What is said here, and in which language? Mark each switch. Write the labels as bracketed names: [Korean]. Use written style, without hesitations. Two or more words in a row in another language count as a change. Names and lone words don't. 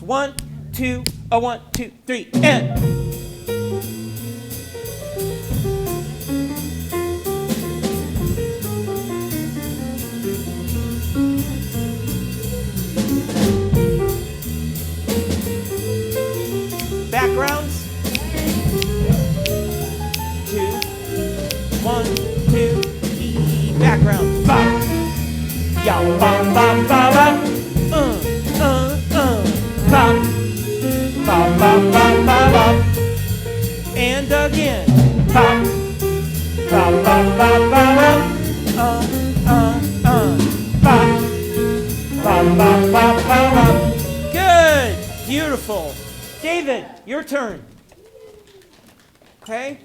[English] 1, 2, 1, 2, 3, and. Backgrounds. 2, 1, 2, E, background. Ba. Ya, ba, ba, ba, ba. Ba. Ba, ba, ba, ba, ba. And again. Ba. Ba, ba, ba, ba, ba. Ba. Ba, ba, ba, ba, ba. Good. Beautiful. David, your turn. Okay?